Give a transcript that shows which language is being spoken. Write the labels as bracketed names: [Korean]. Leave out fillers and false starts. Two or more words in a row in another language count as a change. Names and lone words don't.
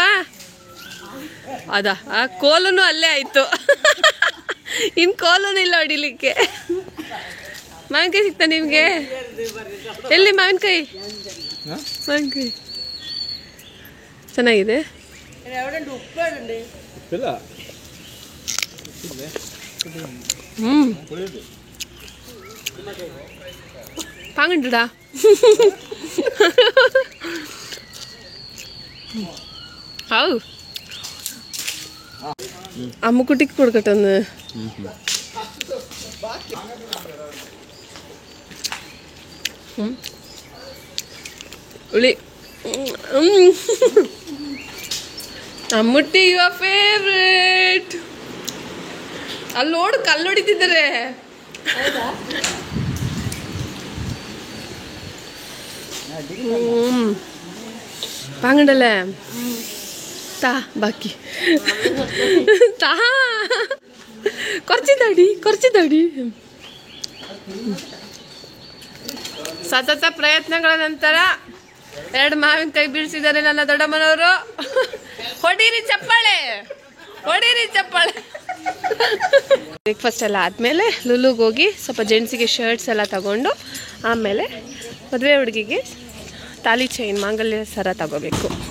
[Kannada] ಅದ ಆ ಕೋಲೂ ಅಲ್ಲೇ ಆಯ್ತು. ಇನ್ನು ಕೋಲೂ ಇಲ್ಲ ಹೊಡಿಲಿಕ್ಕೆ. ಮಾವಿನಕಾಯಿ ಸಿಕ್ತಾ ನಿಮಗೆ? ಎಲ್ಲಿ ಮಾವಿನಕಾಯಿ? ಮಾವಿನಕಾಯಿ ಚೆನ್ನಾಗಿದೆ. [Malayalam] പാങ്ങണ്ടാ ഔ അമ്മുക്കുട്ടിക്ക് കൊടുക്കട്ടെ ഒന്ന്. ഉള്ളി അമ്മുട്ടി [English] your favourite. [Kannada] ಅಲ್ಲೋಡು ಕಲ್ಲೊಡಿತಿದ್ದಾರೆ. [Malayalam] പാങ്ങണ്ടല്ലേ? താ ബാക്കി താ. കുറച്ച് ತಡಿ. [Kannada] ಸತತ ಪ್ರಯತ್ನಗಳ ನಂತರ 2 ಮಾವಿನಕಾಯಿ ಬೀಳ್ಸಿದ್ದಾರೆ ನನ್ನ ದೊಡ್ಡಮ್ಮನವರು. ಹೊಡೀರಿ ಚಪ್ಪಾಳೆ. ಬ್ರೇಕ್ಫಾಸ್ಟ್ ಎಲ್ಲ ಆದಮೇಲೆ ಲುಲುಗೆ ಹೋಗಿ ಸ್ವಲ್ಪ ಜೆಂಟ್ಸಿಗೆ ಶರ್ಟ್ಸ್ ಎಲ್ಲ ತಗೊಂಡು ಆಮೇಲೆ ಮದುವೆ ಹುಡುಗಿಗೆ ತಾಲಿ ಚೈನ್ ಮಾಂಗಲ್ಯ ಸರ ತಗೋಬೇಕು.